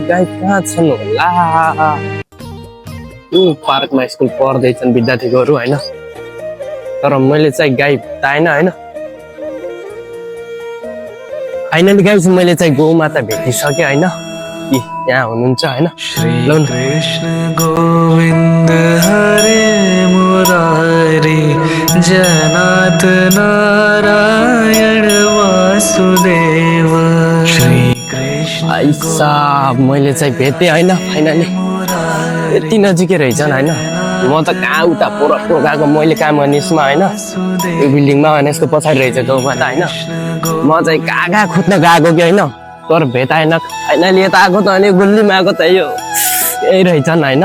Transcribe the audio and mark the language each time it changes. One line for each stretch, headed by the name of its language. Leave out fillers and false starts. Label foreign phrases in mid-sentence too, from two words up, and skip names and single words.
Nepali: गाई कहाँ छन् होला। पार्कमा स्कुल पढ्दैछन् विद्यार्थीहरू होइन। तर मैले चाहिँ गाई भेटाएन होइन। फाइनली गाई चाहिँ मैले चाहिँ गौमाता भेटिसकेँ होइन कि यहाँ हुनुहुन्छ होइन। श्री कृष्ण गोविंद हरे मुरारी जनात नारायण वासुदेव। श्री कृष्ण ऐसा मैले चाहिँ भेटेँ होइन फाइनली। यति नजिकै रहेछन् होइन। म त कहाँ उता पोरो गएको, मैले काम गर्ने यसमा होइन, यो बिल्डिङमा होइन। यसको पछाडि रहेछ गौमाता होइन। म चाहिँ कहाँ खोज्न गएको कि होइन। तर भेटाएन। फाइनली यता आएको त अनि गुल्लीमा आएको त यो यही रहेछन् होइन।